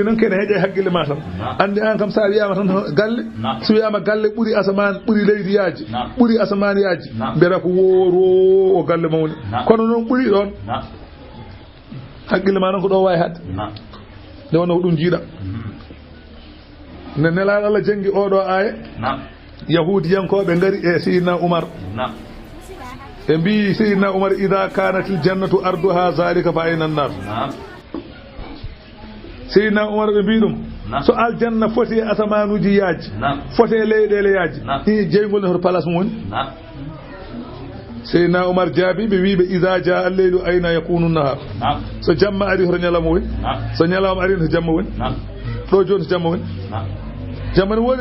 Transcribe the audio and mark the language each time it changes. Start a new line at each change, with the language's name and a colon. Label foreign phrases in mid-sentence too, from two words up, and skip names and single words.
Fula: noon kene heeƴe haqqille ma tan andi an kam sa wiyama tan galle so wiyama galle ɓuri asamane ɓuri leydi yaaji ɓuri asamane yaaji mbiyata ko woro o galle mawni kono noon ɓuri ɗon haqqille ma noon ko ɗo wawi hadde nde wonno ko ɗum jiiɗa ne nelaɗo Allah jangi oɗo aya yahudiyankoɓe ngari e sayyidina Umar e mbi sayyidina Umar
Arabic: إذا كانت الجنة عرضها ذلك فأين النار
Fula: sayyidina Umar ɓe mbi ɗum so aljanna foti asamanuji yaaji foti leyɗele yaaji i jeygol ne hoto place mum woni sayyidina Umar jaabi ɓe wiɓe
Arabic: إذا جاء الليل أين يكون النهار
Fula: so jamma ari hoto ñalawma woni so ñalawma ari to jamma woni ɗo joni to jamma woni jamma ne woodi